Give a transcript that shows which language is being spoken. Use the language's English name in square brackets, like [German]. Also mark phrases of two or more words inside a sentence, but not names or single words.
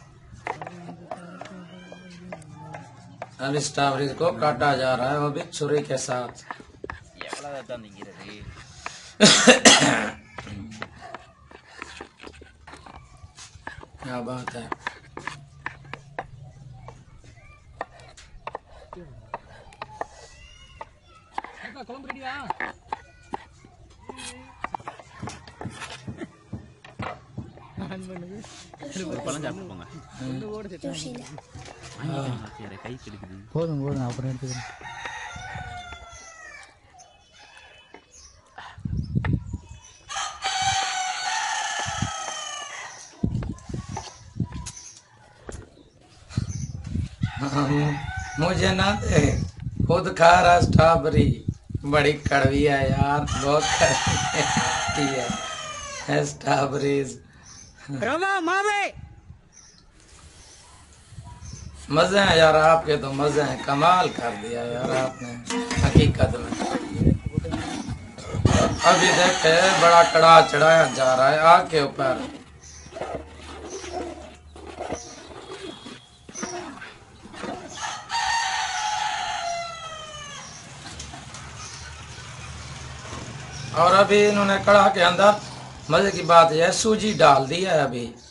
[Hindi] अब स्ट्रॉबेरी को काटा जा रहा है, वो भी छुरी के साथ। क्या बात है। [Tamil] குழம்பு ரெடியா? பழம் சாப்பிட்டு போங்க. கை கிடைக்குது. போதும் போதும், அப்புறம் எடுத்துக்கிறேன். [Hindi] मुझे ना दे, खुद खा रहा स्ट्रॉबेरी। बड़ी कड़वी है यार, बहुत कड़वी है स्ट्रॉबेरीज। [Tamil] ரவா மாவே [Hindi] मजे हैं यार आपके, तो मजे हैं। कमाल कर दिया यार आपने हकीकत में। अभी देखे बड़ा कड़ा चढ़ाया जा रहा है आग के ऊपर। और अभी इन्होंने कड़ा के अंदर मजे की बात यह है, सूजी डाल दी है अभी।